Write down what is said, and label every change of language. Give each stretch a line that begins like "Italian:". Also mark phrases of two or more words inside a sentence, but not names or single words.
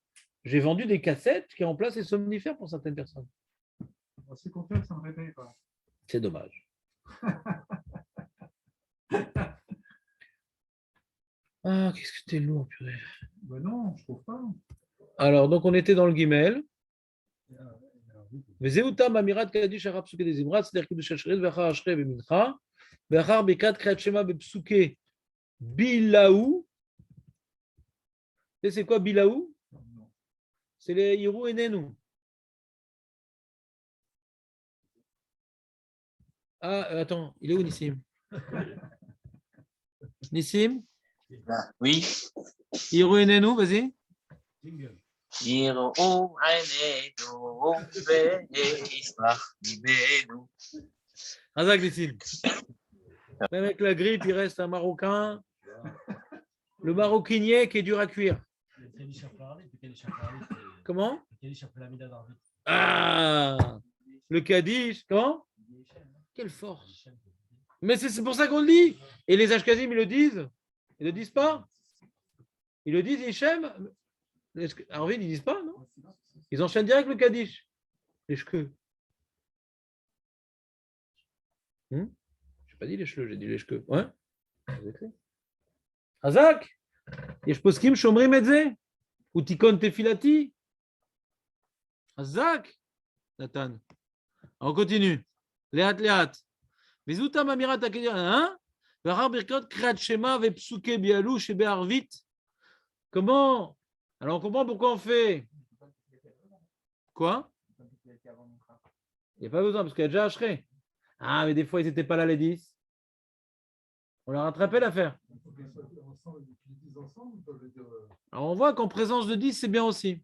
French: J'ai vendu des cassettes qui remplacent les somnifères pour certaines personnes. C'est qu'on fait, ça me réveille pas. C'est dommage. Ah, qu'est-ce que t'es lourd, purée. Ben non, je trouve pas. Alors, donc on était dans le Gimel.
Hebrew: וזהותם אמירת קדיש אחר פסוקי דזמרה, צדק קידוש השרת ואחר אשרי ומנחה, ואחר ברכת קריאת שמע בפסוקי בילאו.
French: C'est quoi Bilaou? C'est les Hirou et Nenou. Ah, attends, il est où Nissim? Nissim? Oui. Hirou et Nenou, vas-y.
Hebrew: יראו עינינו וישמח ליבנו.
French: Razak Nissim. Même avec la grippe, il reste un Marocain. Le maroquinier qui est dur à cuire. Comment? Ah, le Kaddish. Comment? Quelle force. Mais c'est pour ça qu'on le dit. Et les Ashkazim, ils le disent. Ils ne le disent pas. Ils le disent, Hichem. Arvid, ils ne disent pas, non? Ils enchaînent direct le Kaddish. Les cheveux. Je n'ai pas dit les cheveux, j'ai dit les cheveux. Ouais. Razak.
Hebrew: יש פוסקים שאומרים את זה? הוא תיקון תפילתי? חזק, נתן.
French: On continue.
Hebrew: לאט לאט. וזותם אמירת הקדיש, ואחר ברכות קריאת שמע ופסוקי ביאלו שבערבית.
French: Comment? Alors on comprend pourquoi on fait. Quoi? Il n'y a pas besoin parce qu'il y a déjà Ashray. Ah, mais des fois ils n'étaient pas là les 10. On leur rattrapait l'affaire. Alors on voit qu'en présence de 10, c'est bien aussi.